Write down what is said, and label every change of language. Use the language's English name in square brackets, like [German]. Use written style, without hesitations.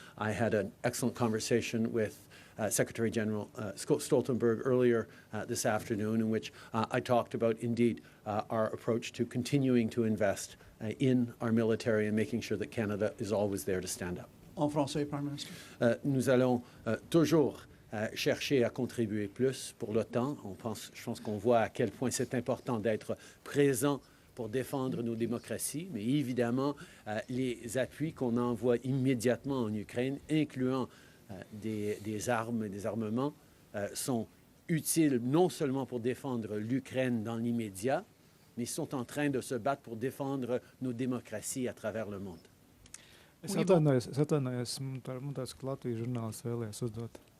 [English] I had an excellent conversation with Secretary General Stoltenberg earlier this afternoon, in which I talked about, indeed, our approach to continuing to invest in our military and making sure that Canada is always there to stand up. [French] En français, [English] Prime Minister. [French] Nous allons toujours chercher à contribuer plus pour l'OTAN. Je pense qu'on voit à quel point c'est important d'être présent pour défendre nos démocraties, mais évidemment, les appuis qu'on envoie immédiatement en Ukraine, incluant des armes et des armements, sont utiles non seulement pour défendre l'Ukraine dans l'immédiat, mais sont en train de se battre pour défendre nos démocraties à travers le monde. [Latvian] Es atvainojos, man tāds, ka Latvijas žurnālists vēlējās uzdot.